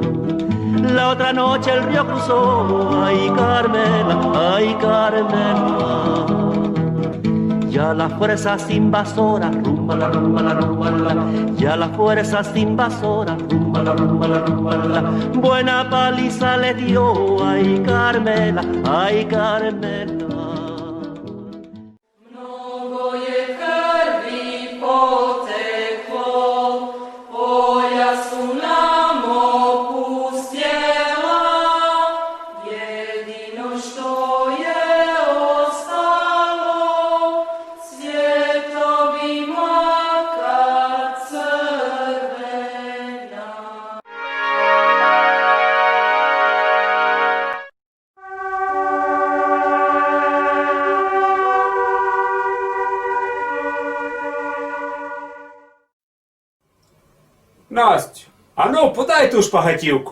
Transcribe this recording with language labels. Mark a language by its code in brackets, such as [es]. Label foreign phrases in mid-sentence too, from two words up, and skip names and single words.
[es] La otra noche el río cruzó, ay Carmela, ay Carmela. Ya las fuerzas invasoras, rumba la rumba la rumba la. Ya las fuerzas invasoras, rumba la rumba la rumba la. Buena paliza le dio, ay Carmela, ay Carmela. [hr] Mnogo je krvi poteklo, polja su nam opustjela, jedino što je ostalo, cvjetovi maka crvena. [uk] Настю, ану, подай ту шпагатівку.